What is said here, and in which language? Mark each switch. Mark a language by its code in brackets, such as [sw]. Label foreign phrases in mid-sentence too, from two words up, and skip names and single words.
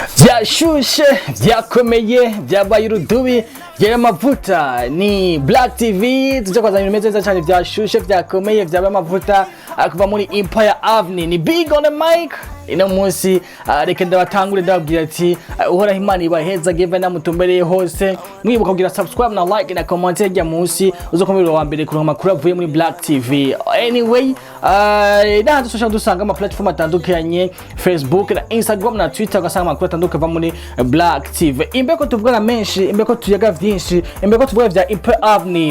[rn] Vyashushe, vyakomeye, vyabaye urudubi, vy'amavuta ni Black TV. Tuje kwazana ibintu neza cyane vyashushe, vyakomeye, vyabaye amavuta akuva muri Empire Avenue. [en] Ni big on the mic. [rn] Ino munsi reka ndabatangure ndababwira ati uhora Imana ibaheza give na mutumbereye hose. Mwibuka kugira subscribe na like na comment ya munsi uzokomera wa mbere kuronka makuru avuye muri Black TV. Anyway, ndahanze social dusanga ama platform atandukanye, Facebook na Instagram na Twitter, ugasanga makuru atandukanye muri Black TV. Imbeko tuvugana menshi, imbeko tuyaga vyinshi, imbeko tuvuga vya Empire Avenue.